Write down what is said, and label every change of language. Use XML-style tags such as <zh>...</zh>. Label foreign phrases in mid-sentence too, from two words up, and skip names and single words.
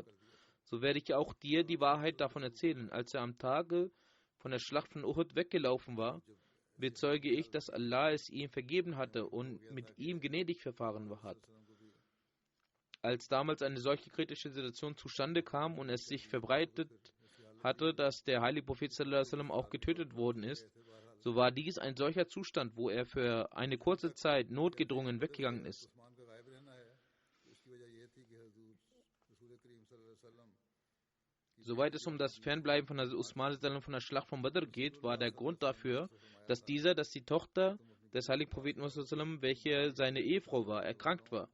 <de>So werde ich auch dir die Wahrheit davon erzählen. Als er am Tage von der Schlacht von Uhud weggelaufen war, bezeuge ich, dass Allah es ihm vergeben hatte und mit ihm gnädig verfahren hat. Als damals eine solche kritische Situation zustande kam und es sich verbreitet hatte, dass der heilige Prophet</de> <ar>صلى الله عليه وسلم</ar> <de>auch getötet worden ist, so war dies ein solcher Zustand, wo er für eine kurze Zeit notgedrungen weggegangen ist. Soweit es um das Fernbleiben von Hazrat Usman von der Schlacht von Badr geht, war der Grund dafür, dass die Tochter des heiligen Propheten, welche seine Ehefrau war, erkrankt war.</de>